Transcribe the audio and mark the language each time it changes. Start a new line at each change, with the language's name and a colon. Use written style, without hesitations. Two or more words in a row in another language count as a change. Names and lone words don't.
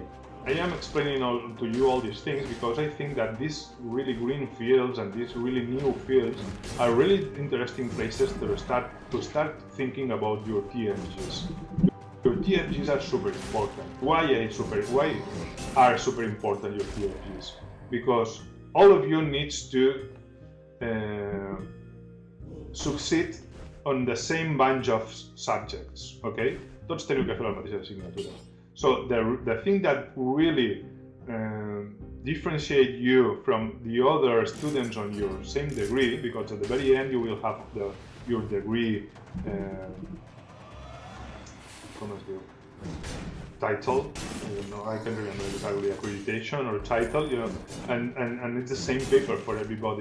English: I am explaining to you all these things because I think that these really green fields and these really new fields are really interesting places to start thinking about your TMGs. Your TFGs are super important. Why are super important your TFGs? Because all of you needs to succeed on the same bunch of subjects, okay?
Catalan: Tots teniu que fer la mateixa assignatura.
English: So the thing that really differentiate you from the other students on your same degree, because at the very end you will have your degree title, I can't remember exactly, accreditation or title, and it's the same paper for everybody.